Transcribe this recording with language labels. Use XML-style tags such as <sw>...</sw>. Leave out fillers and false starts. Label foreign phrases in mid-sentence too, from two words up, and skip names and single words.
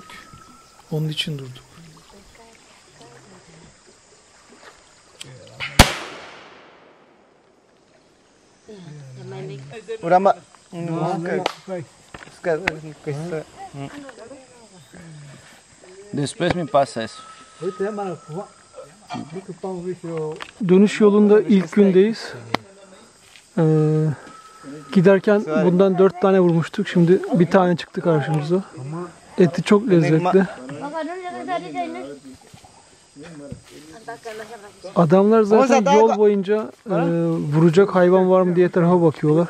<tr>Onun için durduk.</tr> <es>Después me pasa eso.</es> <tr>Dönüş yolunda ilk gündeyiz. Giderken bundan 4 tane vurmuştuk. Şimdi bir tane çıktı karşımıza. Eti çok lezzetli. Adamlar zaten yol boyunca vuracak hayvan var mı diye etrafa bakıyorlar.</tr>